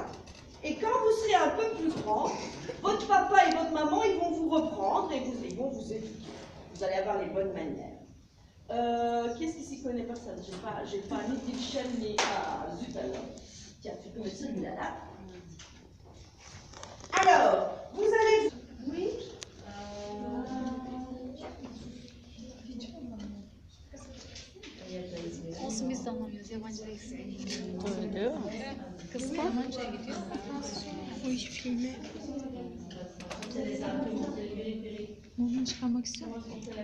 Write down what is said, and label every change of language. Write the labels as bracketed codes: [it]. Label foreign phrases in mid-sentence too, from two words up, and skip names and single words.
[fr] Et quand vous serez un peu plus grand, votre papa et votre maman, ils vont vous reprendre et ils vont vous éduquer. Vous allez avoir les bonnes manières. Qu'est-ce qui s'y connaît personne? J'ai pas ni Dilchen ni... Ah, zut alors. Tiens, tu peux mettre celui-là là. Alors, vous allez... Oui [tr] Olsun biz de anlamıyoruz. Yabancı değilsin. Öyle. Kız Almanca'ya gidiyor. O iş filmi. Montunu çıkarmak istiyor musun?